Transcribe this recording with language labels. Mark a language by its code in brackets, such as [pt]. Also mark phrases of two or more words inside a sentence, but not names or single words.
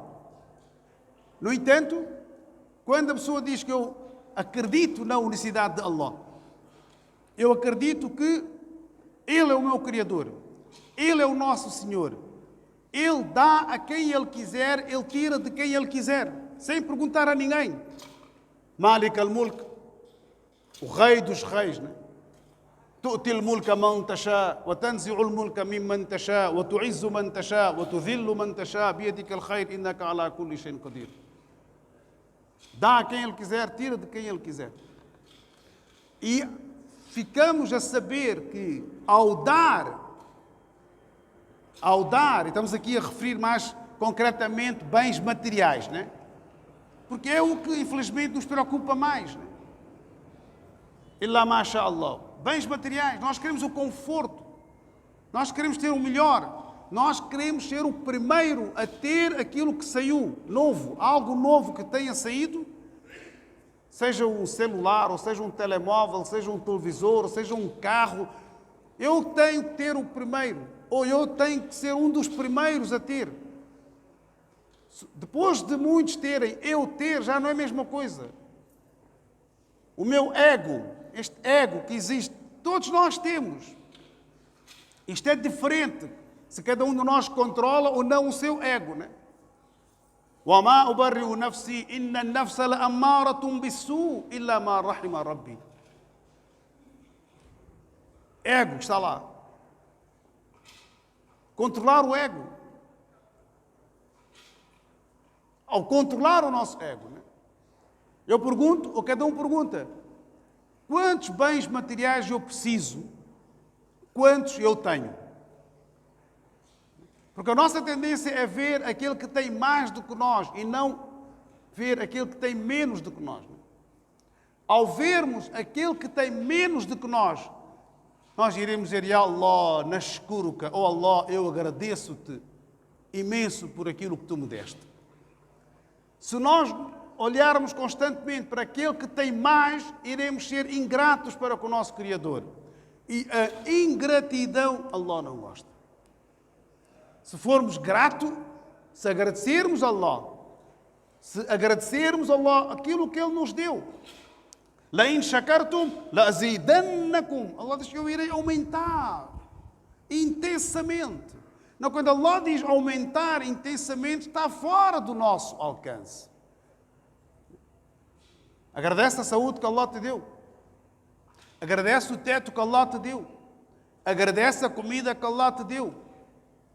[pt] No entanto, quando a pessoa diz que eu acredito na unicidade de Allah, eu acredito que Ele é o meu Criador, Ele é o nosso Senhor, Ele dá a quem Ele quiser, Ele tira de quem Ele quiser, sem perguntar a ninguém. [ar] مالك الملك, [pt] o rei dos reis, né? [ar] تؤتي الملك من تشاء وتنزع الملك ممن تشاء وتعز من تشاء وتذل من تشاء بيدك الخير إنك على كل شيء قدير. [pt] Dá a quem Ele quiser, tira de quem Ele quiser. E ficamos a saber que ao dar, e estamos aqui a referir mais concretamente bens materiais, né? Porque é o que infelizmente nos preocupa mais, né? [ar] إلا ما شاء الله. [pt] Bens materiais, nós queremos o conforto, nós queremos ter o melhor, nós queremos ser o primeiro a ter aquilo que saiu novo, algo novo que tenha saído, seja um celular, ou seja um telemóvel, seja um televisor, ou seja um carro. Eu tenho que ter o primeiro, ou eu tenho que ser um dos primeiros a ter. Depois de muitos terem, eu ter já não é a mesma coisa. O meu ego, este ego que existe, todos nós temos. Isto é diferente se cada um de nós controla ou não o seu ego, né? [ar] وَمَا أُبَرِّئُ نَفْسِي إِنَّ النَّفْسَ لَأَمَّارَةٌ بِالسُّوءِ إِلَّا مَا رَحِمَ رَبِّي. [pt] Ego está lá. Controlar o ego. Ao controlar o nosso ego, né? Eu pergunto, ou cada um pergunta, quantos bens materiais eu preciso? Quantos eu tenho? Porque a nossa tendência é ver aquele que tem mais do que nós e não ver aquele que tem menos do que nós. Ao vermos aquele que tem menos do que nós iremos dizer: [ar] يا الله نشكرك, oh Allah, [pt] eu agradeço-te imenso por aquilo que tu me deste. Se nós olharmos constantemente para aquele que tem mais, iremos ser ingratos para com o nosso Criador. E a ingratidão, Allah não gosta. Se formos gratos, se agradecermos a Allah, se agradecermos a Allah aquilo que Ele nos deu, [ar] لئن شكرتم لأزيدنكم, [pt] Allah diz que eu irei aumentar intensamente. Não, quando Allah diz aumentar intensamente, está fora do nosso alcance. Agradece a saúde que Allah te deu. Agradece o teto que Allah te deu. Agradece a comida que Allah te deu.